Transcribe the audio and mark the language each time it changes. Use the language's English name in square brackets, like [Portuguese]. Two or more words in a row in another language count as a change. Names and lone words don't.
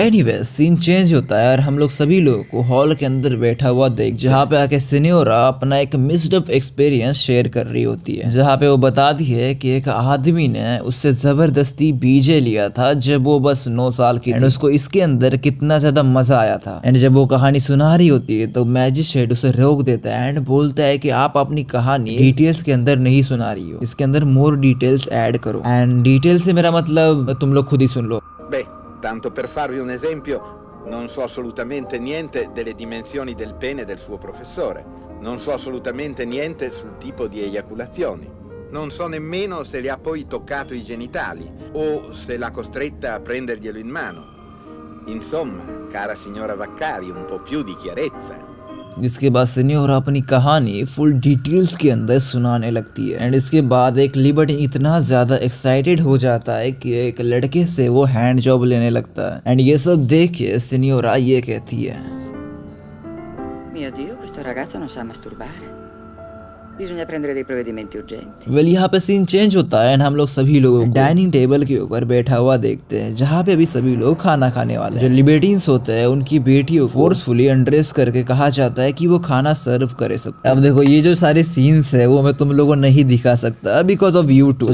[Hindi] एनीवे सीन चेंज होता है और हम लोग सभी लोगों को हॉल के अंदर बैठा हुआ देख, जहाँ पे आके सिन्योरा अपना एक [English] messed up experience [Hindi] शेयर कर रही होती है, जहाँ पे वो बताती है कि एक आदमी ने उससे जबरदस्ती बीजे लिया था जब वो बस 9 साल की थी, उसको इसके अंदर कितना ज्यादा मजा आया था। एंड जब वो कहानी सुना रही होती है तो मैजिस्ट्रेट उसे रोक देता है एंड बोलता है कि आप अपनी कहानी डिटेल्स के अंदर नहीं सुना रही हो, इसके अंदर [English] more details [Hindi] ऐड करो। एंड डिटेल से मेरा मतलब तुम लोग खुद ही सुन लो। [Italian] Beh, tanto per farvi un esempio, non so assolutamente niente delle dimensioni del pene del suo professore, non so assolutamente niente sul tipo di eiaculazioni, non so nemmeno se le ha poi toccato i genitali o se l'ha costretta a prenderglielo in mano. Insomma, cara signora Vaccari, un po' più di chiarezza. [Hindi] जिसके बाद सिन्योरा अपनी कहानी [English] full details [Hindi] के अंदर सुनाने लगती है एंड इसके बाद एक लिबर्टिन इतना ज्यादा एक्साइटेड हो जाता है कि एक लड़के से वो [English] hand job [Hindi] लेने लगता है। एंड ये सब देख के सिन्योरा ये कहती है, [Italian] Mio Dio, questo ragazzo non sa masturbare. Bisogna prendere dei provvedimenti urgenti. [Hindi] वेल यहाँ पे सीन चेंज होता है एंड हम लोग सभी लोगों को [English] dining table [Hindi] के ऊपर बैठा हुआ देखते हैं, जहाँ पे अभी सभी लोग खाना खाने वाले हैं। जो लिबर्टिन्स होते हैं उनकी बेटियों को [English] forcefully undress [Hindi] करके कहा जाता है कि वो खाना सर्व करे सकते। अब देखो ये जो सारे सीन्स है वो मैं तुम लोगों को नहीं दिखा सकता [English] because of YouTube.